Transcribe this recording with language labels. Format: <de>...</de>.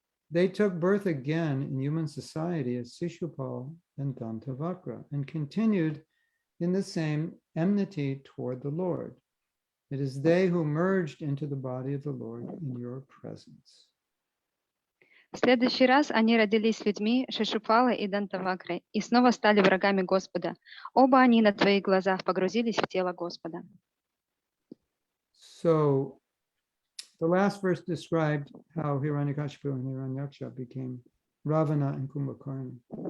<en>They took birth again in human society as Shishupal and Dantavakra and continued in the same enmity toward the Lord. It is they who merged into the body of the Lord in your presence.</en> <ru>В следующий раз они родились людьми Шишупалы и Дантавакры и снова стали врагами Господа. Оба они на твоих глазах погрузились в тело Господа.</ru> <en>So the last verse described how Hiranyakashipu and Hiranyaksha became Ravana and Kumbhakarna.</en>